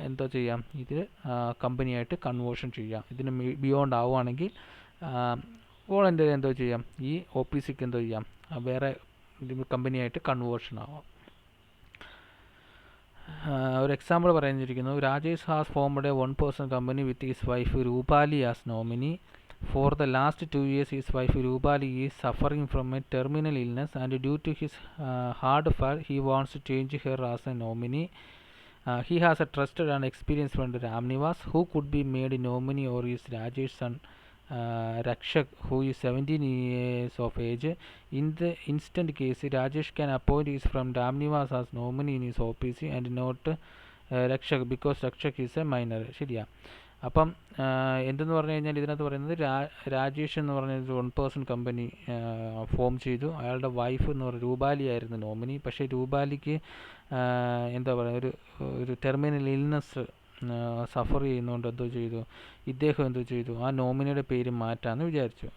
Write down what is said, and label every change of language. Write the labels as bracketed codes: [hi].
[ml] എന്തോ ചെയ്യാം, ഇത് കമ്പനിയായിട്ട് കൺവേർഷൻ ചെയ്യാം. ഇതിന് ബിയോണ്ട് ആവുകയാണെങ്കിൽ വോളണ്ടറി എന്തോ ചെയ്യാം, ഈ OPCക്ക് എന്തോ ചെയ്യാം, വേറെ കമ്പനിയായിട്ട് കൺവേർഷൻ ആവാം. ഒരു എക്സാമ്പിൾ പറഞ്ഞിരിക്കുന്നു. [en] Rajesh has formed a 1% company with his wife Rupali as nominee. For the last 2 years, his wife Rupali is suffering from a terminal illness, and due to his hard fall, he wants to change her as a nominee. He has a trusted and experienced friend Ramnivas, who could be made nominee, or is Rajesh's son Rakshak, who is 17 years of age. In the instant case, Rajesh can appoint his friend Ramnivas as nominee in his OPC and not Rakshak, because Rakshak is a minor. [ml] ശരിയാ. അപ്പം എന്തെന്ന് പറഞ്ഞു കഴിഞ്ഞാൽ ഇതിനകത്ത് പറയുന്നത് രാജേഷ് എന്ന് പറഞ്ഞ 1% company form ചെയ്തു. അയാളുടെ വൈഫ് എന്ന് പറയുന്നത് രൂപാലി ആയിരുന്നു നോമിനി. പക്ഷേ രൂപാലിക്ക് എന്താ പറയുക, ഒരു ടെർമിനൽ ഇൽനെസ് സഫർ ചെയ്യുന്നതുകൊണ്ട് എന്തോ ചെയ്തു, ഇദ്ദേഹം എന്തോ ചെയ്തു, ആ നോമിനിയുടെ പേര് മാറ്റാമെന്ന് വിചാരിച്ചു.